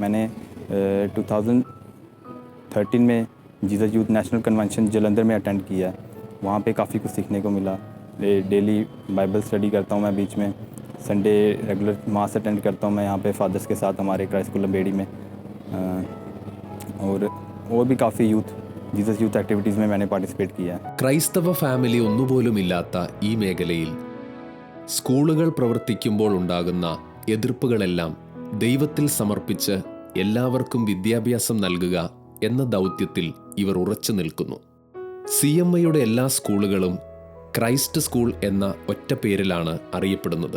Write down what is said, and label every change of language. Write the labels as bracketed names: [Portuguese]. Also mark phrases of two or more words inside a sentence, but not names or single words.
[Hindi] मैंने 2013 में जीसस यूथ नेशनल कन्वेंशन जलंधर में अटेंड किया है। वहाँ पे काफ़ी कुछ सीखने को मिला। [English] daily Bible study [Hindi] करता हूँ मैं बीच में। [English] Sunday regular Mass [Hindi] अटेंड करता हूँ मैं यहाँ पे फादर्स के साथ हमारे क्राइस्ट स्कूल लंबेड़ी में। और भी काफ़ी यूथ [English] Jesus Youth activities [Hindi] में मैंने पार्टिसिपेट किया है। [Malayalam] ക്രൈസ്തവ ഫാമിലി ഒന്നുപോലുമില്ലാത്ത ഈ മേഖലയിൽ സ്കൂളുകൾ പ്രവർത്തിക്കുമ്പോൾ ഉണ്ടാകുന്ന എതിർപ്പുകളെല്ലാം ദൈവത്തിൽ സമർപ്പിച്ച് എല്ലാവർക്കും വിദ്യാഭ്യാസം നൽകുക എന്ന ദൗത്യത്തിൽ ഇവർ ഉറച്ചു നിൽക്കുന്നു. CMIയുടെ എല്ലാ സ്കൂളുകളും ക്രൈസ്റ്റ് സ്കൂൾ എന്ന ഒറ്റ പേരിലാണ് അറിയപ്പെടുന്നത്.